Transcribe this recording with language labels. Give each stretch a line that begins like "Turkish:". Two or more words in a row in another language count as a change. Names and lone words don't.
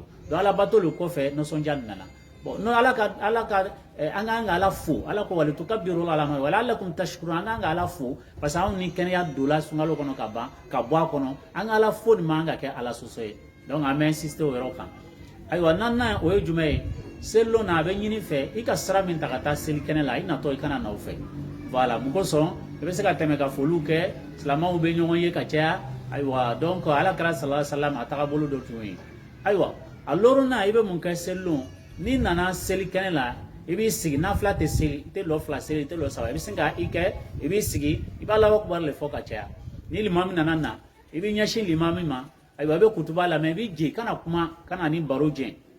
Bambara: Donc ala bato le kɔfɛ nisɔndiya nana. Bon, no ala ka an ka ala fo, ala ko
Arabic: ولتكبروا الله على ما ولعلكم تشكرون,
Bambara: an ka ala fo
French: parce que
Bambara: anw ni kɛnɛya don la sunkalo kɔnɔ ka ban ka bɔ a kɔnɔ, an ka ala fo de man ka kɛ ala sɔsɔ ye. Donc an bɛ insister o yɔrɔ kan. Ayiwa, naaninan o ye jumɛn ye? Selilon na a bɛ ɲini fɛ i ka sira min ta ka taa seli kɛnɛ la, i natɔ i kana na o fɛ. Voilà, mun kosɔn i bɛ se ka tɛmɛ ka foliw kɛ, silamɛw bɛ ɲɔgɔn ye ka caya. Ayiwa, donc alakira
Arabic: صلى الله عليه وسلم
Bambara: a tagabolo dɔ tun ye. Ayiwa, a lorona i bɛ mun kɛ selilon, n'i nana seli kɛnɛ la, i b'i sigi, n'a fila tɛ seli, i tɛ lɔ fila seli, i tɛ lɔ saba, i bɛ se ka i kɛ, i b'i sigi, i b'a
Arabic: الله أكبر
Bambara: le fɔ ka caya. Ni limami nana na, i b'i ɲɛsin limami ma, ayiwa i bɛ kutuba lamɛn, i b'i jɛ, kana kuma, kana ni baro jɛn.